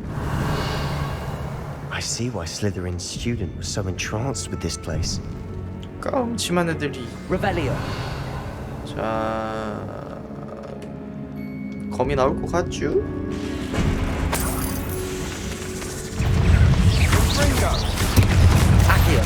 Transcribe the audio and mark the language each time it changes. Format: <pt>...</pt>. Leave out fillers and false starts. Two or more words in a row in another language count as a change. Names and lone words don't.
<en>I see why Slytherin's student was so entranced with this place.</en> <ko>뭘까? 음침한 애들이.</ko> <la>Revelio.</la> <ko>자, 검이 나올 것 같죠?</ko> <la>Accio.</la>